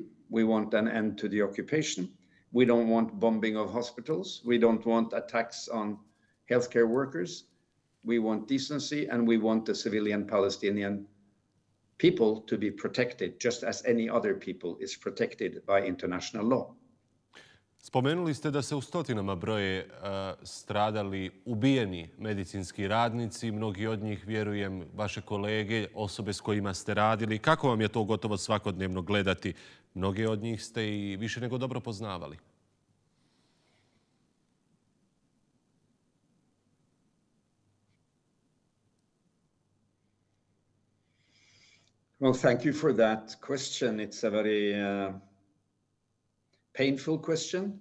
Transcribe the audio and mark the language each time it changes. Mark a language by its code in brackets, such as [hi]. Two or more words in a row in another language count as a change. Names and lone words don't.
[en] We want an end to the occupation. We don't want bombing of hospitals. We don't want attacks on healthcare workers. We want decency, and we want the civilian Palestinian people to be protected just as any other people is protected by international law. [bs] Spomenuli ste da se u stotinama broje stradali, ubijeni medicinski radnici, mnogi od njih, vjerujem, vaše kolege, osobe s kojima ste radili. Kako vam je to gotovo svakodnevno gledati? Mnoge od njih ste i više nego dobro poznavali. [en] Well, thank you for that question. It's a very painful question.